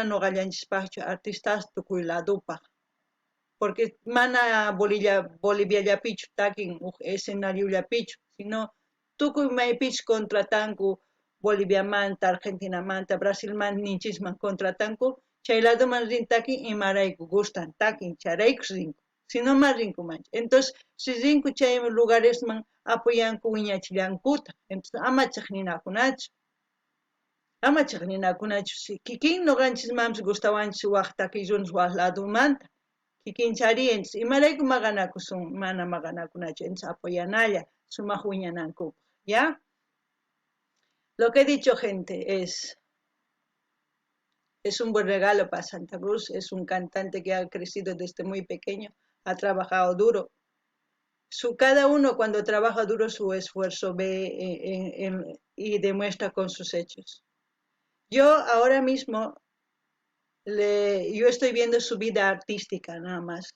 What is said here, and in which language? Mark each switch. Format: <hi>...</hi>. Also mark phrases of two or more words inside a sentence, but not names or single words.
<qu>noqallanchispaqchu artistas tukuy ladupaq porque mana Boliviallapichu takin huk escenariollapichu sino tukuy maypichu contratanku Boliviamanta Argentinamanta Brasilmanta ninchisman contratanku chay ladoman rin takin imarayku gustan takin charaykus rinku sino ma rinkumanchu entonces si rinku chay lugaresman apoyanku wiñachillankuta entonces amachaq ninakunachu si kikin noqanchismanpis gustawanchis waq takiy runas waq ladumanta kikin chariyanchis imarayku maqanakusun mana maqanakunachu entonces apoyanalla sumaq wiñanankupaq</qu> <es>ya lo que he dicho gente es un buen regalo para Santa Cruz es un cantante que ha crecido desde muy pequeño ha trabajado duro cada uno cuando trabaja duro su esfuerzo ve y demuestra con sus hechos yo ahora mismo yo estoy viendo su vida artística nada más.</es>